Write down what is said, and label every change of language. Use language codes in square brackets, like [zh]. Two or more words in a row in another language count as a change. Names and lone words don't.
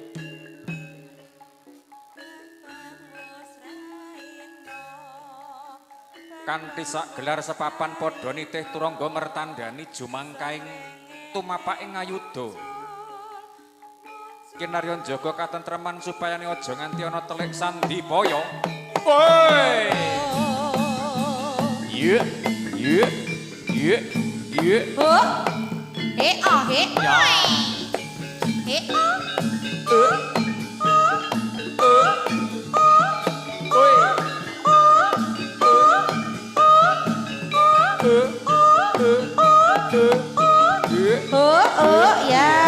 [jv] kanthi sak gelar sepapan padha nitih turangga mertandani jumangkaing tumapaking ayuda kinarya njaga katentreman supayane aja nganti ana telik sandipaya. Woi. Ye. Ye. Ye. Ye. Oh. He oh he. Ya. He oh. Oh ya.